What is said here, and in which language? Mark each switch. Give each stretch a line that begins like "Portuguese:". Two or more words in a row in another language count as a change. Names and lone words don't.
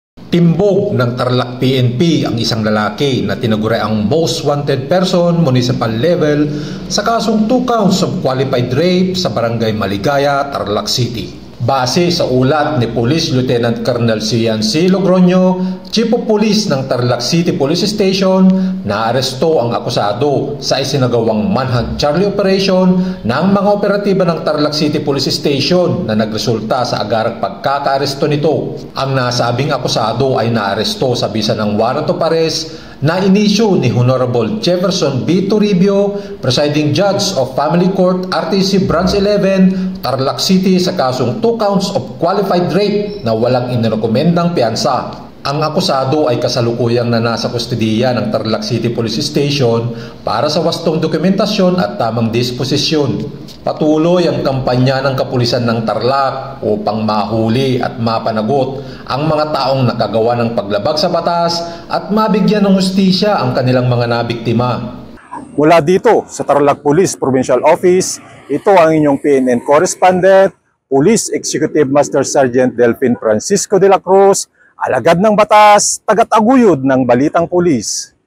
Filipino: Timbog ng Tarlac PNP ang isang lalaki na tinaguri ang
English: most wanted person municipal level
Filipino: sa kasong
English: 2 counts of qualified rape
Filipino: sa barangay Maligaya, Tarlac City. Base sa ulat ni Police Lieutenant Colonel Cian C. Logroño,
English: Chief of Police
Filipino: ng Tarlac City Police Station, naaresto ang akusado sa isinagawang Manhunt Charlie Operation ng mga operatiba ng Tarlac City Police Station na nagresulta sa agarang pagkakaaresto nito. Ang nasabing akusado ay naaresto sa bisa ng
English: warrant of arrest
Filipino: na inisyu ni Honorable Jefferson B. Toribio,
English: Presiding Judge of Family Court RTC Branch 11,
Filipino: Tarlac City sa kasong
English: 2 counts of qualified rape
Filipino: na walang inirekomendang piyansa. Ang akusado ay kasalukuyang na nasa kustudiya ng Tarlac City Police Station para sa wastong dokumentasyon at tamang disposisyon. Patuloy ang kampanya ng kapulisan ng Tarlac upang mahuli at mapanagot ang mga taong nakagawa ng paglabag sa batas at mabigyan ng hustisya ang kanilang mga nabiktima. Mula dito sa Tarlac Police Provincial Office, ito ang inyong PNN correspondent, Police Executive Master Sergeant Delphin Francisco de la Cruz, alagad ng batas, tagat-aguyod ng balitang pulis.